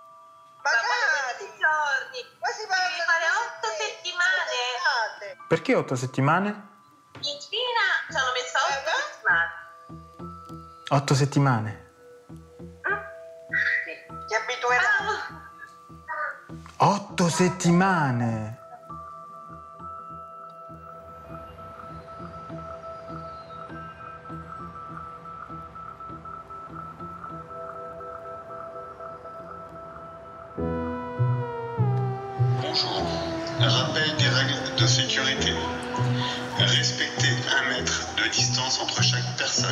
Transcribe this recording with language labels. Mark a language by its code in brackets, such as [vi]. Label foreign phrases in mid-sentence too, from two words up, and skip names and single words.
[it] Perché 8 settimane? In Cina ci hanno messo 8 settimane. 8 settimane? Sì, ti abituerai. 8 settimane! [fr] Bonjour. Rappel des règles de sécurité. Respecter 1 mètre de distance entre chaque personne.